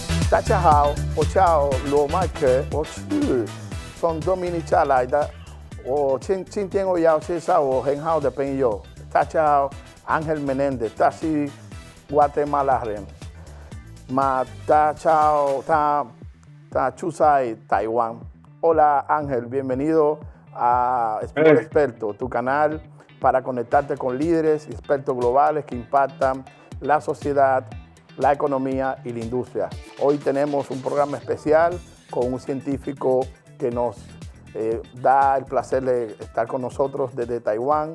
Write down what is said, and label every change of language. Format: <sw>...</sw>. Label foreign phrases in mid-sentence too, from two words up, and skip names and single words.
<zh>大家好，我叫罗麦克，我是从多米尼加来的。今天我要介绍我很好的朋友，他叫 Ángel Menéndez，他是Guatemala人，他住在台湾。</zh> <es>Hola Ángel, bienvenido a Español Hey, Experto, tu canal para conectarte con líderes y expertos globales que impactan la sociedad, la economía y la industria. Hoy tenemos un programa especial con un científico que nos da el placer de estar con nosotros desde Taiwán.</es>